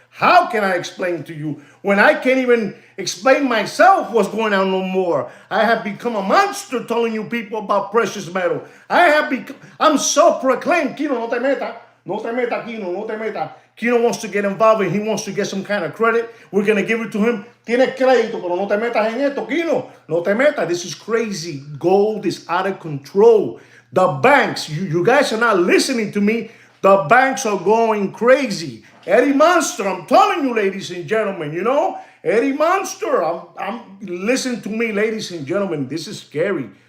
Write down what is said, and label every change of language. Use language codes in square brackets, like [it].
[en] How can I explain to you when I can't even explain myself what's going on no more? I have become a monster telling you people about precious metal. I'm self-proclaimed. [es] Kino, no te meta. No te meta, Kino, no te meta. [en] Kino wants to get involved and he wants to get some kind of credit. We're going to give it to him. [es] Tienes crédito, pero no te metas en esto, Kino. No te metas. [en] This is crazy. Gold is out of control. The banks, you guys are not listening to me. The banks are going crazy. Eddie Monster, I'm telling you, ladies and gentlemen, you know, Eddie Monster, listen to me, ladies and gentlemen, this is scary.